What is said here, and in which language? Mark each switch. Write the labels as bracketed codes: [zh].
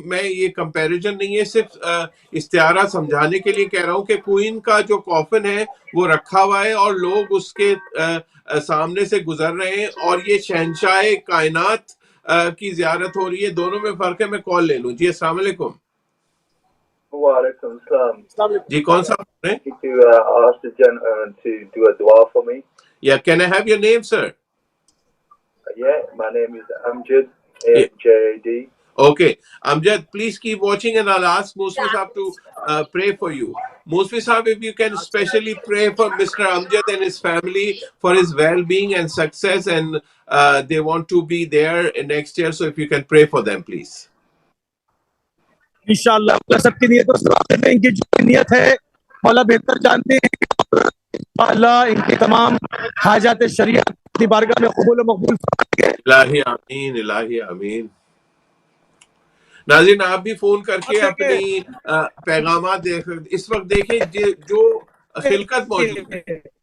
[ur] میں یہ کمپیریزن نہیں ہے، صرف استعارہ سمجھانے کے لیے کہہ رہا ہوں کہ کوئین کا جو کافن ہے وہ رکھا ہوا ہے اور لوگ اس کے سامنے سے گزر رہے ہیں، اور یہ شہنشاہ کائنات کی زیارت ہو رہی ہے. دونوں میں فرق ہے. میں کال لے لوں. جی السلام علیکم. وعلیکم السلام. السلام علیکم. جی کون صاحب بول رہے ہیں؟ [en] To ask the gentleman to do a dua for me. یا can I have your name sir? Yeah, my name is Amjad, AMJAD. Okay, Amjad, please keep watching and I'll ask Musfi Saab to pray for you. Musfi Saab, if you can specially pray for Mr. Amjad and his family for his well-being and success, and they want to be there next year, so if you can pray for them, please. [ur] انشاءاللہ اللہ سب کی نیتوں سے واقف ہے. ان کی جو نیت ہے مولا بہتر جانتے ہیں. اللہ ان کی تمام حاجات شریعت اپنی بارگاہ میں قبول و مقبول فرمائے. الہی آمین، الہی آمین. ناظرین آپ بھی فون کر کے اپنی پیغامات دیکھ اس وقت دیکھیں جو خلقت موجود ہے.